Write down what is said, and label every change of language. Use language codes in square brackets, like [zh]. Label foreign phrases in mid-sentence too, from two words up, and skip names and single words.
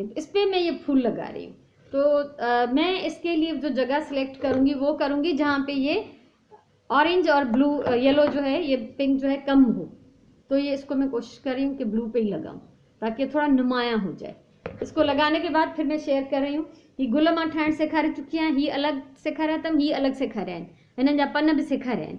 [hi] इस पर मैं ये फूल लगा रही हूँ। तो मैं इसके लिए जो जगह सिलेक्ट करूँगी वो करूँगी जहाँ पे ये ऑरेंज और ब्लू, येलो जो है, ये पिंक जो है कम हो। तो ये इसको मैं कोशिश कर रही हूँ कि ब्लू पे ही लगाऊँ ताकि थोड़ा नुमायाँ हो जाए। इसको लगाने के बाद फिर मैं शेयर कर रही हूँ कि [sd] गुल मां ठाहिण सेखारे चुकी आहियां। ही अलॻि सेखारिया अथमि, ही अलॻि सेखारिया आहिनि। हिननि जा पन बि सेखारिया आहिनि।